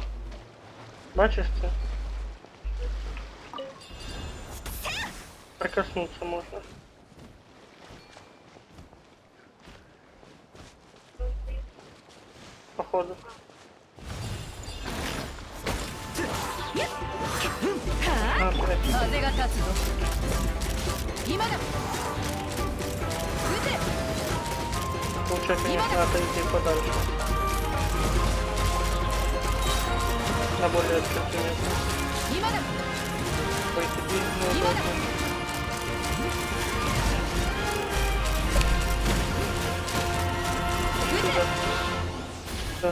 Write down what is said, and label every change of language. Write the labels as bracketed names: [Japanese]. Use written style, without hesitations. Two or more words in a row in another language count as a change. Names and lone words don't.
[Russian] Бачишь ты? Прикоснуться можно. Походу. А, блядь. [Japanese] 風が立つぞ今だ撃て [Russian] Лучше, конечно, отойти подальше. На более открытое место. [Japanese] 今だ [Russian] Пойти неудобно. Да.